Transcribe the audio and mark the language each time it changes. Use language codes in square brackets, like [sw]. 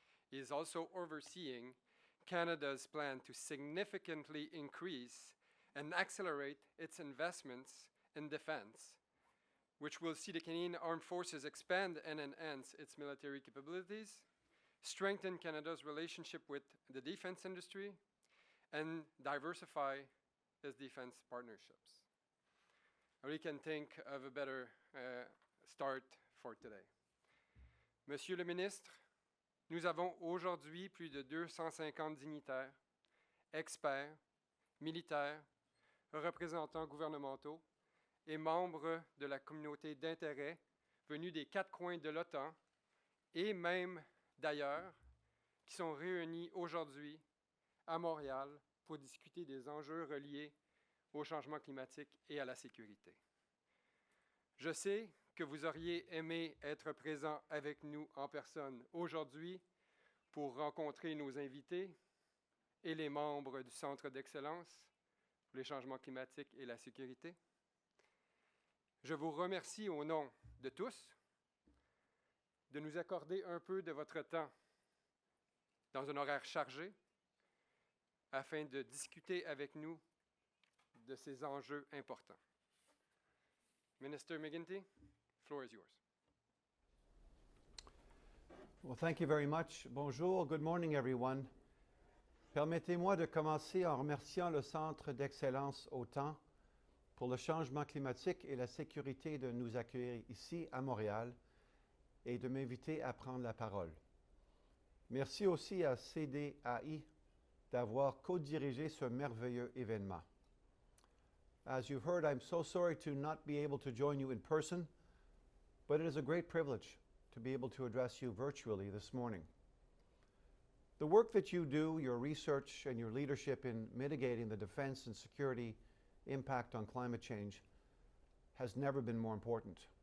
[en] He is also overseeing Canada's plan to significantly increase and accelerate its investments in defence, which will see the Canadian Armed Forces expand and enhance its military capabilities, strengthen Canada's relationship with the defense industry, and diversify its defense partnerships. I really can't think of a better start for today. [fr] Monsieur le Ministre, nous avons aujourd'hui plus de 250 dignitaires, experts, militaires, représentants gouvernementaux, et membres de la communauté d'intérêt venus des 4 coins de l'OTAN et même d'ailleurs qui sont réunis aujourd'hui à Montréal pour discuter des enjeux reliés au changement climatique et à la sécurité. Je sais que vous auriez aimé être présent avec nous en personne aujourd'hui pour rencontrer nos invités et les membres du Centre d'excellence pour les changements climatiques et la sécurité. Je vous remercie au nom de tous de nous accorder un peu de votre temps dans un horaire chargé afin de discuter avec nous de ces enjeux importants. [en] Minister McGuinty, the floor is yours. Well, thank you very much. [fr] Bonjour, [en] good morning everyone. [fr] Permettez-moi de commencer en remerciant le Centre d'excellence OTAN pour le changement climatique et la sécurité de nous accueillir ici à Montréal et de m'inviter à prendre la parole. Merci aussi à CDAI d'avoir co-dirigé ce merveilleux événement. [en] As you've heard, I'm so sorry to not be able to join you in person, but it is a great privilege to be able to address you virtually this morning. The work that you do, your research and your leadership in mitigating the defense and security impact on climate change has never been more important.